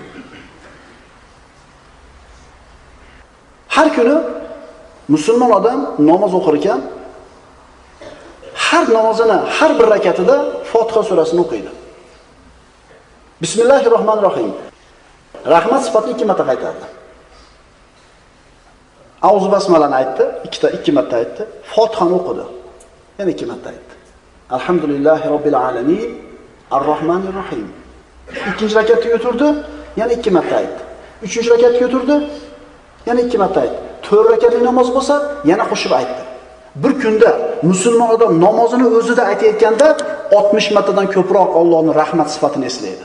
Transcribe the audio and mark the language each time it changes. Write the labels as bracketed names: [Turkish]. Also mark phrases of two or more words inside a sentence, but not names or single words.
[Uzbek] Har kuni musulmon odam namoz o'qir ekan, har namozini har bir rakatida Fotiha surasini o'qiydi. Bismillahirrohmanirrohim. Rahmat sifatini 2 marta qaytardi. Auzu basmalani aytdi, ikki marta aytdi. Fotihani o'qidi. Yana 2 marta aytdi. [Arabic] الحمد لله رب العالمين، الرحمن الرحيم. [Uzbek] Ikkinchi rakatga o'tirdi, yana 2 marta aytdi. Uchinchi rakatga o'tirdi, yana 2 marta aytdi. 4 rakatli namoz bo'lsa, yana qo'shib aytdi. Bir kunda musulmon odam namozini o'zida aytayotganda 60 martadan ko'proq Allohning rahmat sifatini eslaydi.